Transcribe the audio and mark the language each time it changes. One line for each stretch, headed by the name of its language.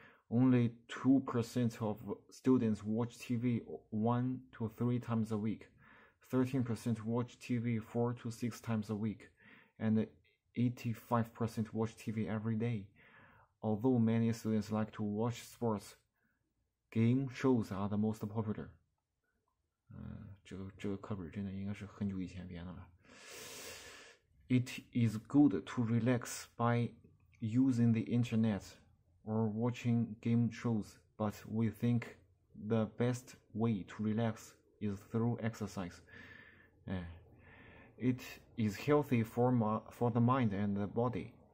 English: Only 2% of students watch TV 1 to 3 times a week. 13% watch TV 4 to 6 times a week. And 85% watch TV every day. Although many students like to watch sports, game shows are the most popular.
Chinese: 这个课本真的应该是很久以前编的了。
English: It is good to relax by using the internet or watching game shows, but we think the best way to relax is through exercise. It is healthy for the mind and the body.